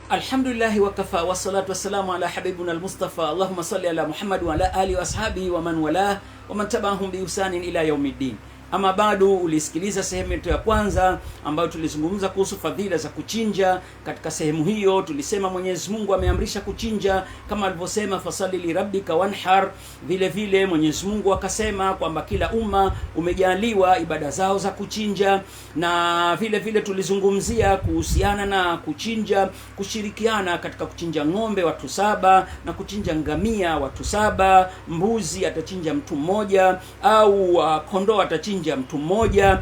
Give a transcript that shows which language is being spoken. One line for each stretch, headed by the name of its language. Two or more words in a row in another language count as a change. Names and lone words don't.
Arabic: الحمد لله وكفى والصلاة والسلام على حبيبنا المصطفى. اللهم صل على محمد وعلى آله وأصحابه ومن والاه ومن تبعهم بإحسان إلى يوم الدين.
Swahili: Ama bado ulisikiliza sehemu yetu ya kwanza ambayo tulizungumza kuhusu fadhila za kuchinja. Katika sehemu hiyo tulisema Mwenyezi Mungu ameamrisha kuchinja kama alivyosema
Arabic: فصل لربك وانحر.
Swahili: Vile vile Mwenyezi Mungu akasema kwamba kila umma umejaliwa ibada zao za kuchinja, na vile vile tulizungumzia kuhusiana na kuchinja, kushirikiana katika kuchinja ng'ombe watu 7 na kuchinja ngamia watu 7, mbuzi atachinja mtu mmoja au kondoo atachinja mtu mmoja.